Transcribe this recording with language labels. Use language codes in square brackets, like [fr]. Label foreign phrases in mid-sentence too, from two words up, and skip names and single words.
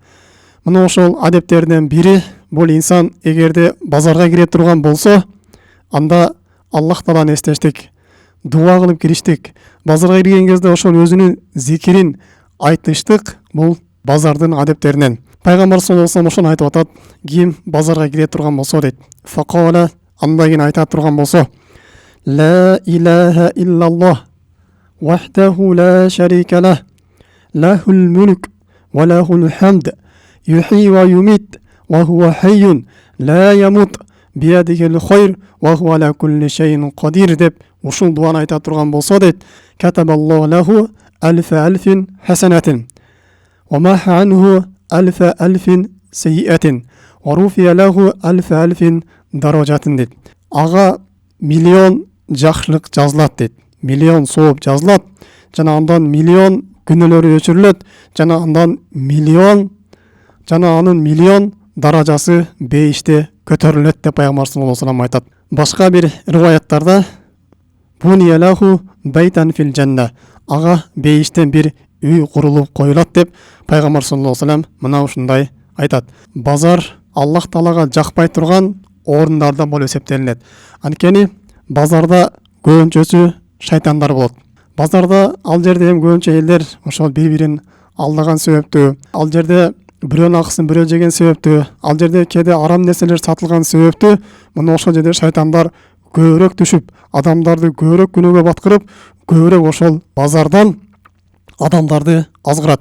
[ky] Мына ошол адептерден бири бул инсан эгерде базарга кире турган болсо, анда Аллах Тааланы эстештик, дуа кылып кириштик. Базарга кирген кезде ошол өзүнүн зикирин айтыштык. Бул базардын адептеринен. Пайгамбар [ar] صلى الله عليه وسلم [ky] ошону айтып атат: "Ким базарга кире турган болсо" дейт. Факала, андан кийин айта турган болсо: [ar] "لا إله إلا الله وحده لا شريك له له الملك وله الحمد يحيي ويميت وهو حي لا يموت بيده الخير وهو على كل شيء قدير" [ky] деп ушул дуаны айта турган болсо дейт. [ar] "كتب الله له ألف ألف حسنة ومحا عنه ألف ألف سيئة ورفع له ألف ألف درجة" дейт. [ky] Ага миллион жакшылык жазылат дейт. Миллион сооп жазылат, жана андан миллион күнөөлөрү өчүрүлөт, жана андан миллион, жана анын миллион даражасы бейиште көтөрүлөт деп пайгамбар [ar] صلى الله عليه وسلم [ky] айтат. Башка бир риваяттарда [ar] "بني له بيتا في الجنة", [ky] ага бейиштен бир үй курулуп коюлат деп пайгамбар [ar] صلى الله عليه وسلم [ky] мына ушундай айтат. Базар Аллах Таалага жакпай турган орундардан болуп эсептелинет. Анткени базарда көбүнчөсү шайтандар болот. Базарда ал жерде эми көбүнчө элдер ошол бири-бирин алдаган себептүү, ал жерде бирөөнүн акысын бирөө жеген себептүү, ал жерде кээде арам нерселер сатылган себептүү, мына ошол жерде шайтандар көбүрөөк түшүп, адамдарды көбүрөөк күнөөгө баткырып, көбүрөөк ошол базардан адамдарды азгырат.